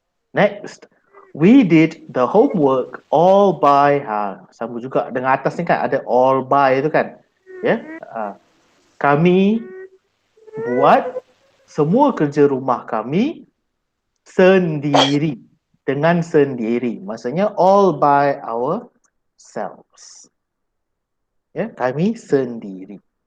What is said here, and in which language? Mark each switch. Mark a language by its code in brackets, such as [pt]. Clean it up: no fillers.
[en] Next, we did the homework all by. [ms] Sama juga dengan atas ni kan ada all by tu kan. Ya, kami buat semua kerja rumah kami sendiri, dengan sendiri. Maksudnya [en] all by ourselves. [ms] Ya, kami sendiri.